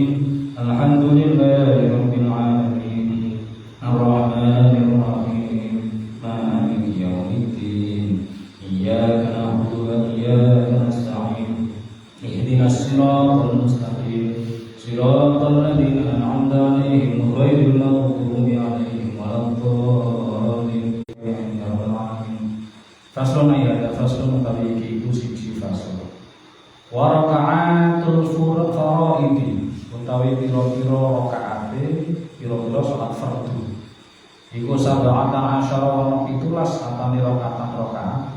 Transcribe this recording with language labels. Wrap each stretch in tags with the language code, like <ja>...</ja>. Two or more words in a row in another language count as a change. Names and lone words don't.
<ar>الحمد لله رب العالمين الرحمن الرحيم مالك يوم الدين إياك نعبد وإياك نستعين اهدنا الصراط المستقيم صراط الذين أنعمت عليهم غير المغضوب عليهم ولا الضالين. فصل آية فصل</ar> <jv>utawi iki iku siji fasl.</jv> <ar>وركعات الفرائض</ar> <jv>utawi pira-pira rakaate pira-pira salat fardhu. Iku</jv> <ar>سبعة عشر</ar> <jv>wa 17 atane rakaat.</jv>